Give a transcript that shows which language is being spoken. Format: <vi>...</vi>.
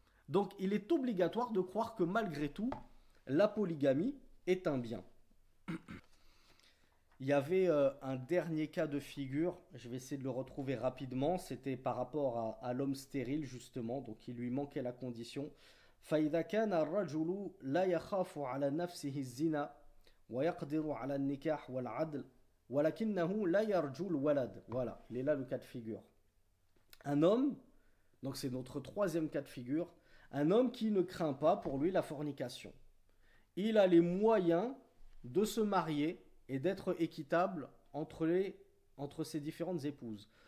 <fr>Donc il est obligatoire de croire que malgré tout, la polygamie est un bien. Il y avait un dernier cas de figure, je vais essayer de le retrouver rapidement, c'était par rapport à l'homme stérile justement, donc il lui manquait la condition.</fr> <ar>فإذا كان الرجل لا يخاف على نفسه الزنا ويقدر على النكاح والعدل ولكنه لا يرجو الولد.</ar> <fr>Voilà, il est là le cas de figure. Un homme, donc c'est notre troisième cas de figure, un homme qui ne craint pas pour lui la fornication. Il a les moyens de se marier et d'être équitable entre ses différentes épouses.</fr>